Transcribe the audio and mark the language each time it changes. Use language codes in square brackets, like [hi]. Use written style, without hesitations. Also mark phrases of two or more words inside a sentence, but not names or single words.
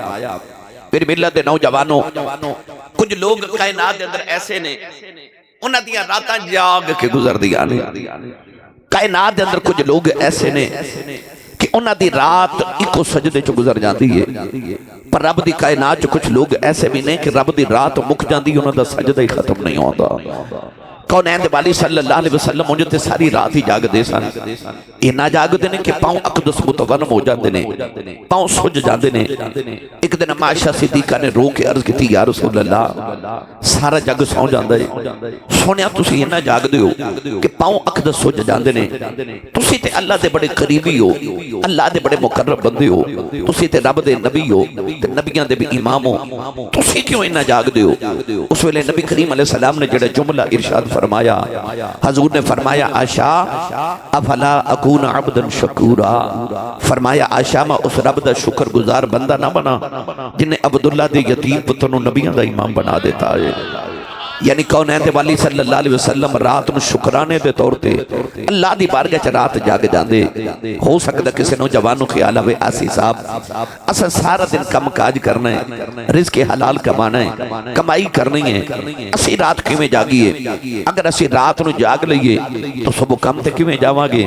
[pa] فیر ملت دے نوجواناں کجھ لوک کائنات دے اندر ایسے نے اوہناں دیاں راتاں جاگ کے گزردیاں نے. کائنات دے اندر کجھ لوک ایسے نے کہ اوہناں دی رات اکو سجدے چ گزر جاندی ہے، پر رب دی کائنات چ کجھ لوک ایسے وی نے کہ رب دی رات مک جاندی اوہناں دا سجدہ ہی ختم نہیں ہوندا. کونین دے والی [ar] صلى الله عليه وسلم [pa] مجھے تے ساری رات ہی جاگدے سن. اینا جاگدے نے کہ پاؤں اقدس متورم ہو جاندے نے، پاؤں سج جاندے نے. اک دن عائشہ صدیقہ نے رو کے عرض کیتی [ar] يا رسول الله [pa] سارا جگ سوں جاندا ہے، سنیا تسی اینا جاگدے ہو کہ پاؤں اقدس سج جاندے نے. تسی تے اللہ دے بڑے قریبی ہو، اللہ دے بڑے مقرب بندے ہو، تسی تے رب دے نبی ہو تے نبیاں دے وی امام ہو، تسی کیوں اینا جاگدے ہو? اس ویلے نبی کریم علیہ السلام نے جیہڑا جملہ ارشاد فرمایا، حضور نے فرمایا عائشہ [ar] أفلا أكون عبدا شكورا. [pa] فرمایا عائشہ میں اس رب دا شکرگزار بندہ نہ بناں جنہے عبداللہ دے یتیم پتر نوں نبیاں دا امام بنا دتا ہے. یعنی کونین دے والی [ar] صلى الله عليه وسلم [pa] رات نوں شکرانے دے طور تے اللہ دی بارگاہ چ رات جاگ جاندے. ہو سکدا کسے نوجوان نوں خیال آوے آسی صاحب اساں سارا دن کم کاج کرنا ہے، رزق حلال کمانا ہے، کمائی کرنی ہے، اسیں رات کویں جاگیے? اگر اسیں رات نوں جاگ لئیے تو صبح کم تے کویں جاواں گے?